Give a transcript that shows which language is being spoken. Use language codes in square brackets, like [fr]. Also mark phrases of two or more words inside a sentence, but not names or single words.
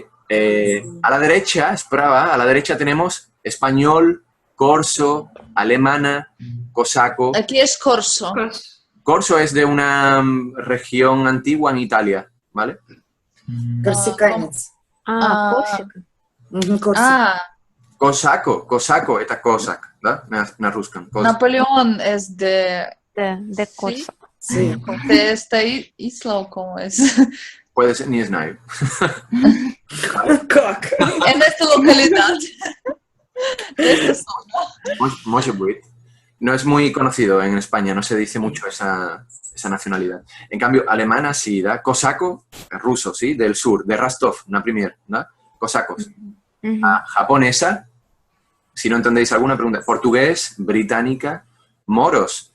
[es] A la derecha, Sprava, a la derecha tenemos español, corso, alemana, cosaco. Aquí es Corso. Corso es de una región antigua en Italia, ¿vale? [ru] Корсиканец. Ah, Korsika. Ah, [es] Cosaco, esta cosac, ¿da? [ru] Na ruskan. [es] Napoleón es de Korsa. Sí. de esta isla, ¿o cómo es? Puede ser, [ru] не знаю. Как? [es] En esta localidad. De esta zona. [ru] Может быть. [es] No es muy conocido en España, no se dice mucho esa nacionalidad. En cambio, alemana sí, ¿da? Cosaco, ruso, ¿sí? Del sur, de Rostov, una premier, ¿da? Cosacos. Japonesa, si no entendéis alguna pregunta. Portugués, británica, moros.